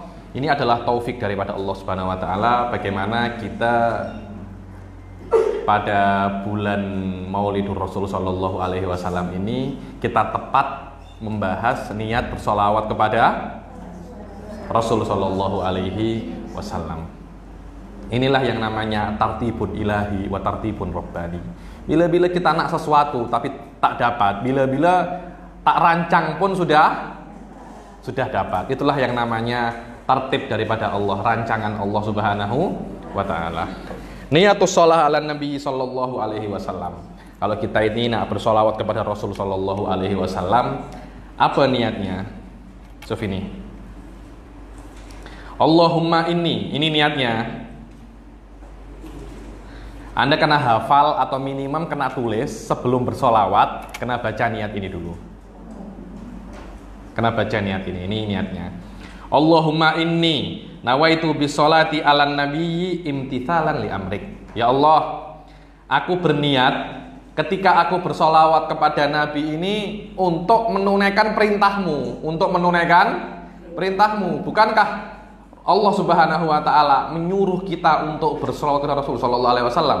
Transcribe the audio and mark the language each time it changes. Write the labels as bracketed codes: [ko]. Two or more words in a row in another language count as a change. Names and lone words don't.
[ms] Ini adalah taufik daripada Allah [ar] سبحانه وتعالى, [ms] bagaimana kita pada bulan Maulidur Rasul [ar] صلى الله عليه وسلم [ms] ini kita tepat membahas niat bersolawat kepada Rasul [ar] صلى الله عليه وسلم. [ms] Inilah yang namanya [ar] ترتيب إلهي وترتيب رباني. [ms] Bila-bila kita nak sesuatu tapi tak dapat, bila-bila tak rancang pun sudah dapat. Itulah yang namanya tartib daripada Allah, rancangan Allah [ar] سبحانه وتعالى. نية الصلاة على النبي صلى الله عليه وسلم. [ms] Kalau kita ini nak bersolawat kepada Rasul [ar] صلى الله عليه وسلم, [ms] apa niatnya? Sof ini. Allahumma ini niatnya. Anda kena hafal atau minimum kena tulis sebelum bersolawat, kena baca niat ini dulu. Kena baca niat ini niatnya. [ar] اللهم إني نويت بالصلاة على النبي امتثالا لأمرك. [ms] Ya Allah, aku berniat ketika aku bersolawat kepada Nabi ini untuk menunaikan perintahmu, Bukankah Allah [ar] سبحانه وتعالى [ms] menyuruh kita untuk bersolawat kepada Rasul [ar] صلى الله عليه وسلم?